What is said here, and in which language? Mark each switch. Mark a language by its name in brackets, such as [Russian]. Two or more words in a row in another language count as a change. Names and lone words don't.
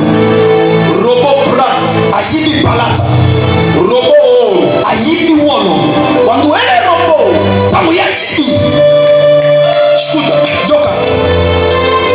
[Portuguese] roubou prato, [Lingala] Ayibi palata. [Portuguese] roubou ouro. [Lingala] Ayibi wolo. [Portuguese] Quando ele roubou, [Lingala] Ntango ya yibi. [Portuguese] escuta, [Lingala] Yoka.